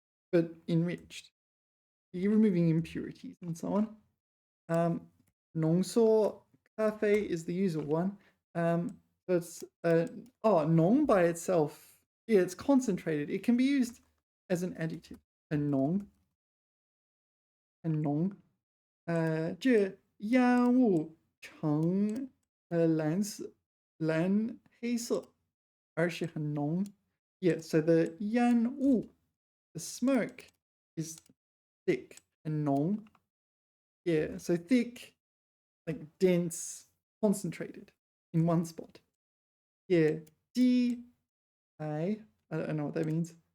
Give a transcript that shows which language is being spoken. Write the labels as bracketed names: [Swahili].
[English] But enriched. You're removing impurities and so on. 浓缩 cafe is the usual one. So it's浓 by itself. Yeah, it's concentrated. It can be used as an adjective. [Chinese] 很浓.很浓. 这烟雾呈蓝黑色，而且很浓. [English] Yeah, so the 烟雾, the smoke, is thick and 浓. Yeah, so thick, like dense, concentrated in one spot. Yeah, 鸡排, I don't know what that means.